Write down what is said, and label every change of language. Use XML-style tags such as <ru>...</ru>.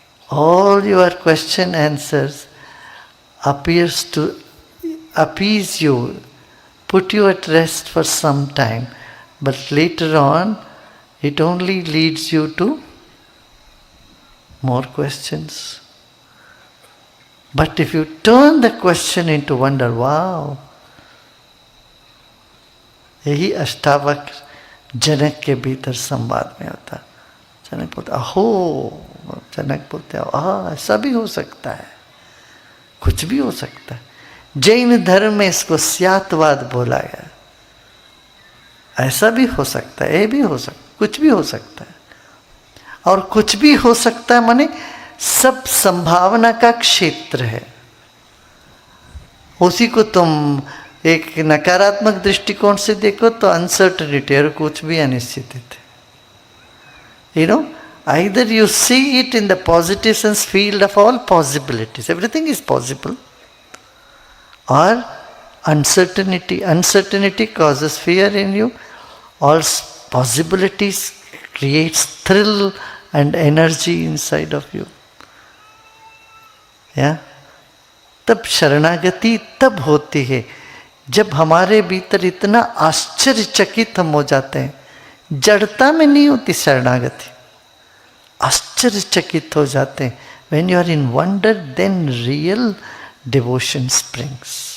<en>All your question answers appears to appease you, put you at rest for some time, but later on it only leads you to more questions. But if you turn the question into wonder, wow,</en> <hi>यही अष्टावक्र जनक के भीतर संवाद में होता। जनक बोलते अहो, जनक बोलते ऐसा भी हो सकता है, कुछ भी हो सकता है। जैन धर्म में इसको स्यातवाद बोला गया। ऐसा भी हो सकता है, ये भी हो सकता है, कुछ भी हो सकता है। और कुछ भी हो सकता है माने सब संभावना का क्षेत्र है। उसी को तुम एक नकारात्मक दृष्टिकोण से देखो तो अनसर्टेनिटी और कुछ भी अनिश्चित है।</hi> <en>You know, either you see it in the positive sense field of all possibilities, everything is possible, or uncertainty causes fear in you, all possibilities creates thrill and energy inside of you. Yeah?</en> <hi>तब शरणागति तब होती है जब हमारे भीतर इतना आश्चर्यचकित हम हो जाते हैं। जड़ता में नहीं होती शरणागति, आश्चर्यचकित हो जाते हैं।</hi> <en>When you are in wonder, then real devotion springs.</en>